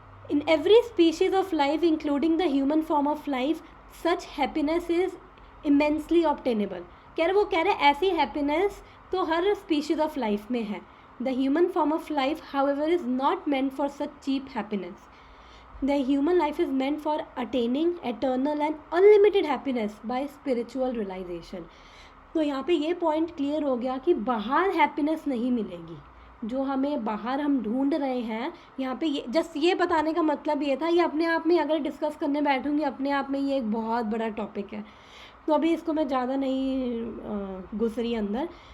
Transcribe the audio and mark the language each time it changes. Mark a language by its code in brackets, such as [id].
[en] In every species of life including the human form of life such happiness is immensely obtainable. [hi] वो कह रहे ऐसी happiness तो हर species of life में है। [en] The human form of life however is not meant for such cheap happiness. The human life is meant for attaining eternal and unlimited happiness by spiritual realization। [hi] तो यहाँ पे ये point clear हो गया कि बाहर हैप्पीनेस नहीं मिलेगी, जो हमें बाहर हम ढूंढ रहे हैं। यहाँ पे ये जस्ट ये बताने का मतलब ये था, ये अपने आप में अगर डिस्कस करने बैठूंगी अपने आप में ये एक बहुत बड़ा टॉपिक है, तो अभी इसको मैं ज़्यादा नहीं घुस रही अंदर।